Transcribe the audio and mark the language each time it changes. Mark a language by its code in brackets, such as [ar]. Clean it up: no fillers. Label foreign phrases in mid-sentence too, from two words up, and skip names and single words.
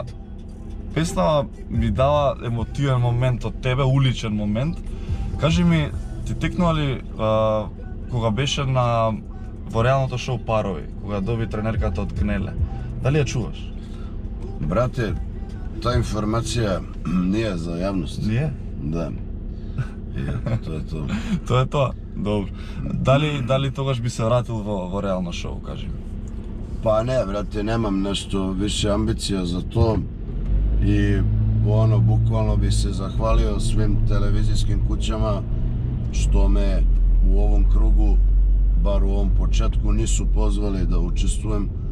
[mk] Песна ми дава емотивен момент од тебе, уличен момент. Кажи ми, ти текнува ли кога беше во реалното шоу Парови, кога доби тренерката од Кнеле? Дали ја чуваш? [sr] Brate, ta informacija nije za javnost. Nije? Da. To je to. [mk] Тоа е тоа. Добро. Дали тогаш би се вратил во реално шоу, кажи ми? [sr] Pa ne, brate, nemam nešto više ambicija za to i bukvalno bi se zahvalio svim televizijskim kućama što me u ovom krugu, bar u ovom početku, nisu pozvali da učestvujem.